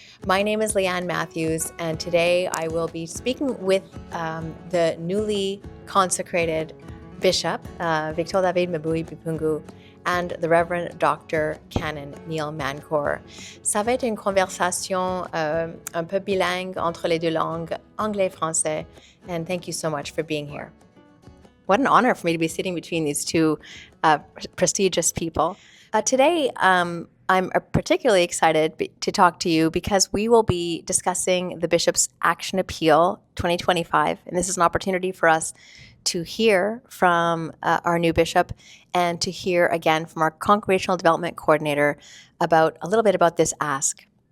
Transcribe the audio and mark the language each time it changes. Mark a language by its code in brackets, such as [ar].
[en] My name is Leanne Matthews, and today I will be speaking with the newly consecrated Bishop, Victor David Mabui Bipungu, and the Reverend Dr. Canon Neil Mancour. [fr] Ça va être une conversation un peu bilingue entre les deux langues, anglais et français, [en] and thank you so much for being here. What an honor for me to be sitting between these two prestigious people. Today, I'm particularly excited to talk to you because we will be discussing the Bishop's Action Appeal 2025. And this is an opportunity for us to hear from our new bishop and to hear again from our Congregational Development Coordinator about a little bit about this ask.